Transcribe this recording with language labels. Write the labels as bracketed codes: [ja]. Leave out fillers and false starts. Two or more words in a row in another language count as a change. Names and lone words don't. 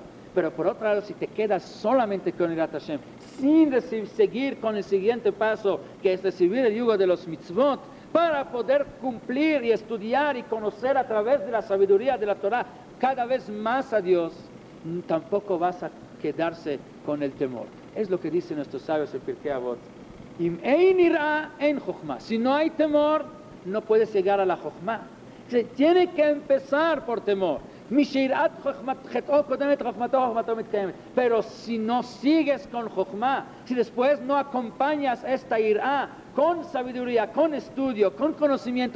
[es] Pero por otro lado, si te quedas solamente con [he] יראת השם, [es] sin seguir con el siguiente paso, que es recibir el yugo de los mitzvot, para poder cumplir y estudiar y conocer a través de la sabiduría de la Torah cada vez más a Dios, tampoco vas a quedarse con el temor. Es lo que dicen nuestros sabios en Pirkei Avot. [he] אם אין יראה, אין חכמה. [es] Si no hay temor, no puedes llegar a la chochma. Se tiene que empezar por temor. Pero si no sigues con chochma, si después no acompañas esta ira con sabiduría, con estudio, con conocimiento,